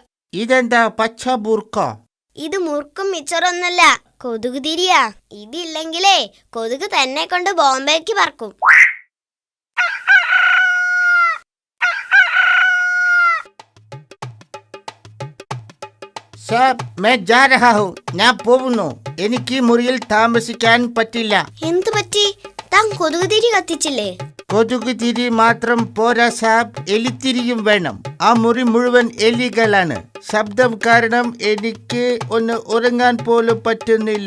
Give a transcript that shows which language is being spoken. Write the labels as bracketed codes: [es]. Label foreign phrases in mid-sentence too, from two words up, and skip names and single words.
[ml] ഇതെന്താ പച്ച ബുർക്കോ? ഇത് മുറുക്കും മിച്ചറൊന്നുമല്ല, കൊതുക് തിരിയാ. ഇതില്ലെങ്കിലേ കൊതുക് തന്നെ കൊണ്ട് ബോംബേക്ക് പറക്കും. സാബ്, [hi] मैं जा रहा हूं. [ml] ഞാൻ പോകുന്നു. എനിക്ക് മുറിയിൽ താമസിക്കാൻ പറ്റില്ല. എന്തു പറ്റി? താൻ കൊതുക് തിരി കത്തിച്ചില്ലേ? കൊതുക് തിരി മാത്രം പോരാ സാബ്, എലിത്തിരിയും വേണം. ആ മുറി മുഴുവൻ എലികളാണ്. ശബ്ദം കാരണം എനിക്ക് ഒന്ന് ഉറങ്ങാൻ പോലും പറ്റുന്നില്ല.